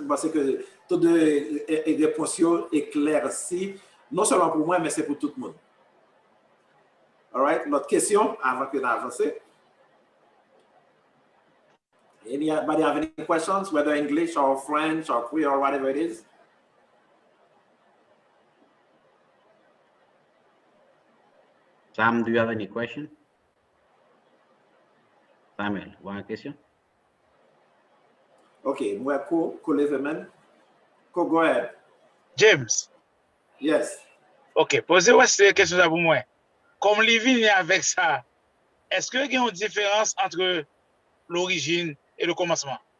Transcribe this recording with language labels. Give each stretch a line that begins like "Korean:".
French: Parce que toutes les réponses éclaircies, non seulement pour moi, mais c'est pour tout le monde.
English: All right.
French: Notre question, avant que nous avancions.
English: Anybody have any questions, whether English or French or Creole or whatever it is? Sam, do you have any question?
French: Samuel, vous avez une question?
English: Okay, moi, Leverman. Go ahead. James. Yes.
French: Ok, posez-moi cette question pour moi. Comme les vignes avec ça, est-ce qu'il y a une différence entre l'origine et le commencement?